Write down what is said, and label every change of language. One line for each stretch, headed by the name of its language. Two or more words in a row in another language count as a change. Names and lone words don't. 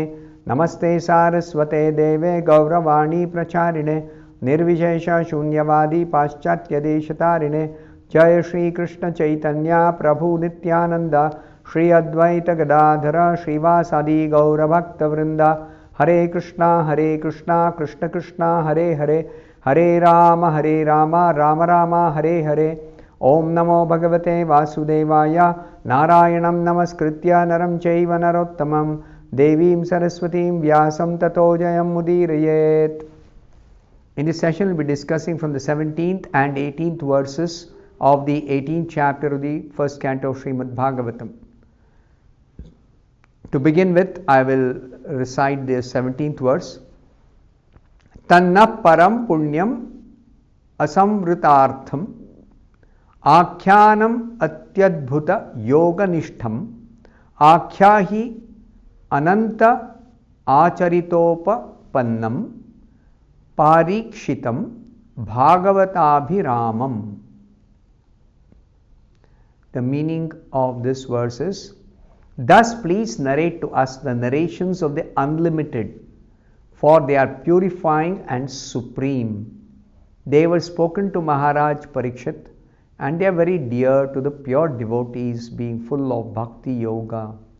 Sanskrit: नमस्ते सारस्वते देवे गौरवाणी प्रचारिणे निर्विशेष शून्यवादी पाश्चात्यदेशतारिणे। जय श्री कृष्ण चैतन्य प्रभु नित्यानंद श्री अद्वैत गदाधर श्रीवासादि गौरभक्तवृंद। हरे कृष्णा कृष्ण कृष्णा हरे हरे, हरे राम राम राम हरे हरे। ओम नमो भगवते वासुदेवाय नारायणं नमस्कृत्य नरं चैव नरोत्तमं देवीं सरस्वतीं व्यासं ततो जयमुदीरयेत्।
English: In this session, we'll be discussing from the 17th and 18th verses of the 18th chapter of the first canto of Srimad Bhagavatam. To begin with, I will recite the 17th verse.
Sanskrit: तन्नः परं पुण्यं असंवृतार्थं आख्यानम अत्यद्भुत योगनिष्ठम आख्याहि अनंत आचरितोपपन्नम पारीक्षितम भागवताभिरामम.
English: The meaning of this verse is, thus please narrate to us the narrations of the unlimited, for they are purifying and supreme. They were spoken to Maharaj Parikshit, and they are very dear to the pure devotees, being full of bhakti yoga.